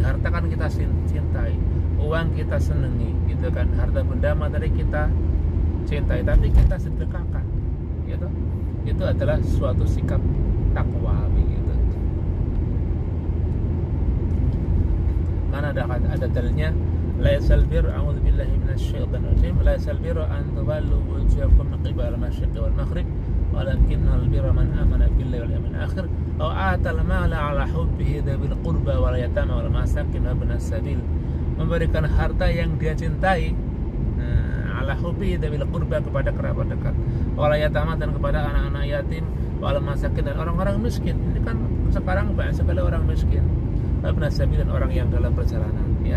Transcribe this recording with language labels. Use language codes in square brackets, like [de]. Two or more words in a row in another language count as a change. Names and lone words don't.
[id] Harta kan kita cintai, uang kita senangi gitu kan, harta benda materi kita cintai, tapi kita sedekahkan gitu. Itu adalah suatu sikap takwa begitu. Karena ada dalilnya, [ar] ليس البر, أعوذ بالله من الشيطان الرجيم ليس البر أن تولوا وجوهكم قبل المشرق والمغرب ولكن البر من آمن بالله واليوم الآخر وآتى المال على حبه ذوي القربى واليتامى والمساكين وابن السبيل. [id] Memberikan harta yang dia cintai, [ar] على حبه ذوي القربى, [id] kepada kerabat dekat, [ar] واليتامى, [id] dan kepada anak-anak yatim, [ar] والمساكين, [id] dan orang-orang miskin. Ini kan sekarang banyak sekali orang miskin, [ar] ابن السبيل, [id] dan orang yang dalam perjalanan ya.